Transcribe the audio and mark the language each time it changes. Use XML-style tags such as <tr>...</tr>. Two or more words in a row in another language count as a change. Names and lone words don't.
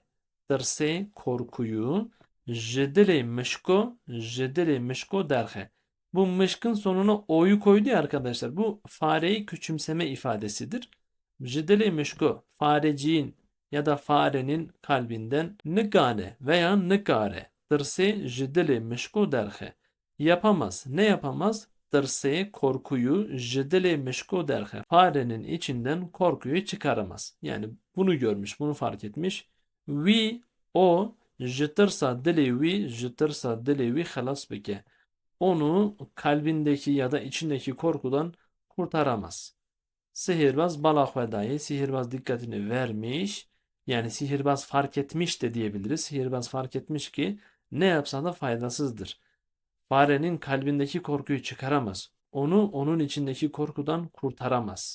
<ku>Tırse korkuyu jedele mışko derhe.</ku> <tr>Bu mışkın sonuna o'yu koydu ya arkadaşlar. Bu fareyi küçümseme ifadesidir.</tr> <ku>Jedele mışko</ku> <tr>fareciğin ya da farenin kalbinden nikane veya nikare.</tr> <ku>Tırsê ji dilê mişko derxe.</ku> <tr>Yapamaz. Ne yapamaz? Tırsê korkuyu</tr> <ku>ji dilê mişko derxe.</ku> <tr>Farenin içinden korkuyu çıkaramaz. Yani bunu görmüş, bunu fark etmiş.</tr> <ku>O ji tirsa dilê wî ji tirsa dilê wî xelas bike.</ku> <tr>Onu kalbindeki ya da içindeki korkudan kurtaramaz. Sihirbaz balakvedayı, sihirbaz dikkatini vermiş. Yani sihirbaz fark etmiş de diyebiliriz. Sihirbaz fark etmiş ki ne yapsa da faydasızdır. Farenin kalbindeki korkuyu çıkaramaz. Onu onun içindeki korkudan kurtaramaz.</tr>